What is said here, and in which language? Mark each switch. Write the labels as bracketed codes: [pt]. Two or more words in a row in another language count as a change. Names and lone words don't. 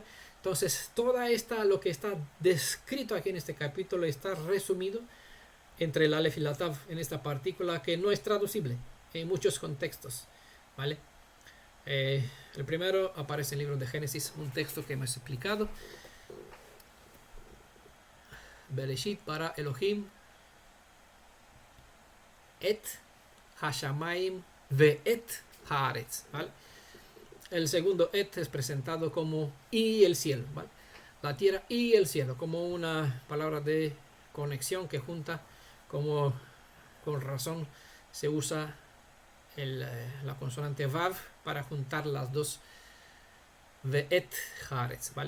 [es] Entonces, lo que está descrito aquí en este capítulo está resumido entre el Aleph y la Tav en esta partícula que no es traducible en muchos contextos. ¿Vale? El primero aparece en el libro de Génesis, un texto que hemos explicado. [he] בראשית ברא אלוהים את השמים ואת הארץ, [es] ¿vale? El segundo et es presentado como y el cielo, ¿vale? La tierra y el cielo, como una palabra de conexión que junta, como con razón se usa la consonante vav para juntar las dos [he] ואת הארץ, [es] ¿vale?